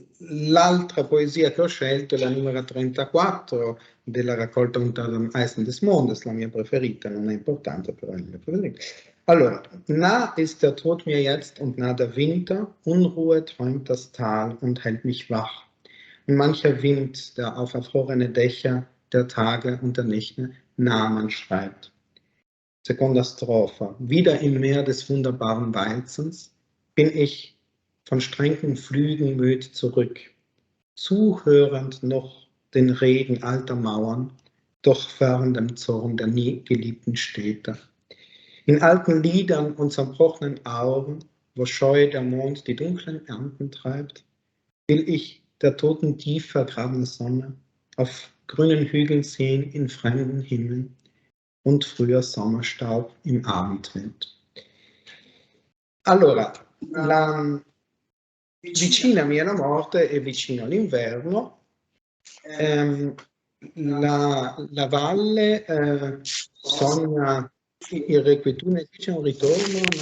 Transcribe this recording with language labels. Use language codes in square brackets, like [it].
[it] L'altra poesia che ho scelto è la numero 34 della raccolta Unter dem Eisen des Mondes, la mia preferita, non è importante, però è la mia preferita. Allora, [de] nah ist der Tod mir jetzt und nah der Winter, Unruhe träumt das Tal und hält mich wach. Und mancher Wind, der auf erfrorene Dächer der Tage und der Nächte Namen schreibt. [it] Seconda [de] Strophe. Wieder im Meer des wunderbaren Weizens bin ich von strengen Flügen müd zurück, zuhörend noch den Reden alter Mauern, doch fern dem Zorn der nie geliebten Städte. In alten Liedern und zerbrochenen Augen, wo scheu der Mond die dunklen Ernten treibt, will ich der toten tief vergrabene Sonne auf grünen Hügeln sehen in fremden Himmeln und früher Sommerstaub im Abendwind. [it] Allora, vicinami alla morte e vicino all'inverno, la valle sogna irrequietudine, c'è un ritorno.